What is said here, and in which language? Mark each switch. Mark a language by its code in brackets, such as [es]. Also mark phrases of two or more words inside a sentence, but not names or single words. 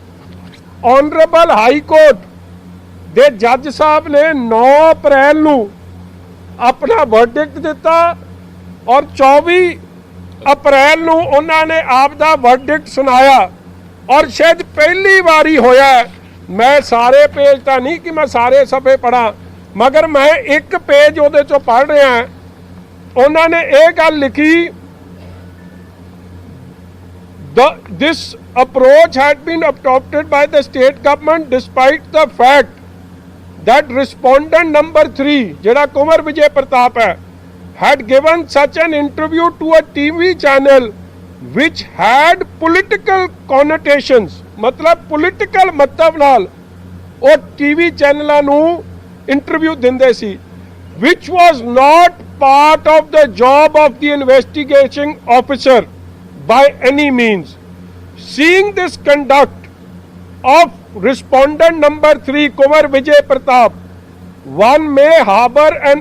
[pa] ਆਨਰੇਬਲ ਹਾਈ ਕੋਰਟ ਦੇ ਜੱਜ ਸਾਹਿਬ ਨੇ 9 ਅਪ੍ਰੈਲ ਨੂੰ ਆਪਣਾ ਵਰਡਿਕਟ ਦਿੱਤਾ ਔਰ 24 ਅਪ੍ਰੈਲ ਨੂੰ ਉਹਨਾਂ ਨੇ ਆਪ ਦਾ ਵਰਡਿਕਟ ਸੁਣਾਇਆ। ਔਰ ਸ਼ਾਇਦ ਪਹਿਲੀ ਵਾਰੀ ਹੋਇਆ, ਮੈਂ ਸਾਰੇ ਪੇਜ ਤਾਂ ਨਹੀਂ ਕਿ ਮੈਂ ਸਾਰੇ ਸਫੇ ਪੜ੍ਹਾਂ, ਮਗਰ ਮੈਂ ਇੱਕ ਪੇਜ ਉਹਦੇ ਚੋਂ ਪੜ੍ਹ ਰਿਹਾ। ਉਹਨਾਂ ਨੇ ਇਹ ਗੱਲ ਲਿਖੀ, [en] this approach had been adopted by the state government despite the fact that respondent number 3 [pa] ਜਿਹੜਾ ਕੁੰਵਰ ਵਿਜੇ ਪ੍ਰਤਾਪ ਹੈ [en] had given such an interview to a TV channel which had political connotations, [pa] मतलब political ਮਤਲਬ ਨਾਲ ਉਹ TV ਚੈਨਲਾਂ ਨੂੰ ਇੰਟਰਵਿਊ ਦਿੰਦੇ ਸੀ, [en] which was not part of the job of the investigating officer by any means. Seeing this conduct of respondent number 3 Kumar Vijay Pratap, one may harbor an